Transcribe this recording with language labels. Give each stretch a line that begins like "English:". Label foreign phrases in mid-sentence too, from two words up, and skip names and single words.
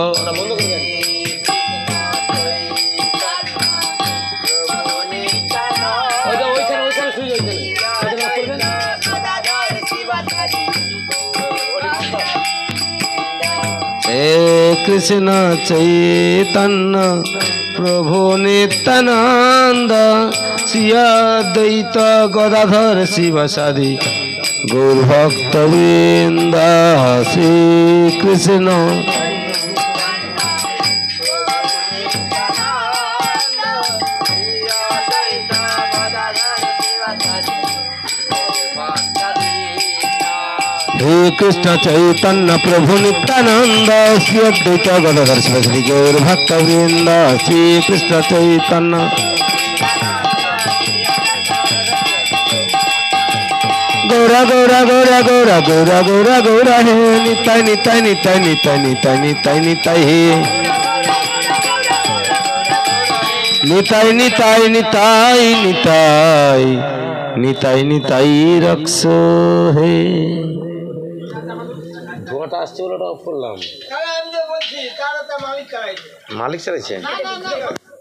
Sanskrit: হে কৃষ্ণ চৈতন্য প্রভু নিত্যানন্দ শ্রী অদ্বৈত গদাধর শিবসাদি গৌর ভক্ত বৃন্দ শ্রী কৃষ্ণ हे कृष्ण चैतन्य प्रभु नित्यानंद श्री अद्वैत गदाधर शिवसादि गौर भक्त वृंद श्री कृष्ण चैतन्य गौरा गौरा गौरा गौरा गौरा गौरा गौरा हे निताय निताय निताय निताय निताय निताय निताय हे निताय निताय निताय निताय निताय निताय रक्ष हे
Bangla: ধোঁয়াটা আসছে বলে ওটা অফ করলাম। মালিক চালাইছে।